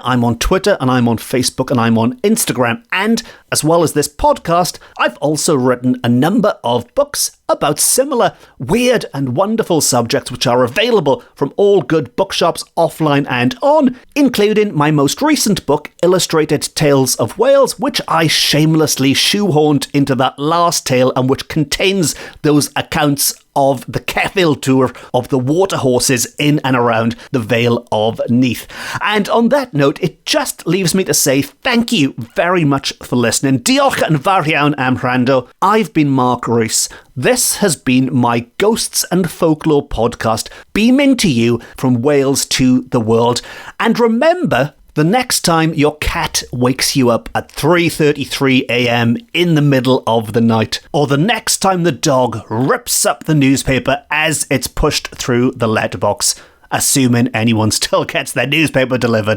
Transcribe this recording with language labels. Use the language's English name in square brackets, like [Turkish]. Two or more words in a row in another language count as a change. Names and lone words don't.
[English] I'm on Twitter, and I'm on Facebook, and I'm on Instagram, and as well as this podcast, I've also written a number of books about similar weird and wonderful subjects, which are available from all good bookshops offline and on, including my most recent book, Illustrated Tales of Wales, which I shamelessly shoehorned into that last tale and which contains those accounts of the [Welsh] Ceffyl Dŵr, [English] of the water horses in and around the Vale of Neath. And on that note, it just leaves me to say thank you very much for listening. [Welsh] Diolch yn fawr iawn am wrando. [English] I've been Mark Rees. This has been my Ghosts and Folklore podcast, beaming to you from Wales to the world. And remember, the next time your cat wakes you up at 3:33 a.m. in the middle of the night, or the next time the dog rips up the newspaper as it's pushed through the letterbox, assuming anyone still gets their newspaper delivered.